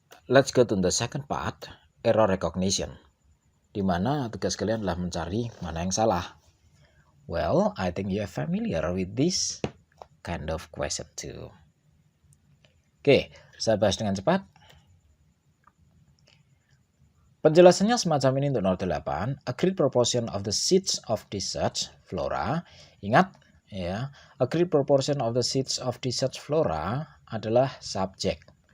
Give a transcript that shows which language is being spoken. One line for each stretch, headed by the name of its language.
English: Let's go to the second part, error recognition.
Indonesian: Di mana tugas kalian adalah mencari mana yang salah.
English: Well, I think you are familiar with this kind of question too.
Indonesian: Oke, saya bahas dengan cepat. Penjelasannya semacam ini untuk 08.
English: A great proportion of the seeds of desert flora.
Indonesian: Ingat ya,
English: a great proportion of the seeds of desert flora
Indonesian: adalah subjek.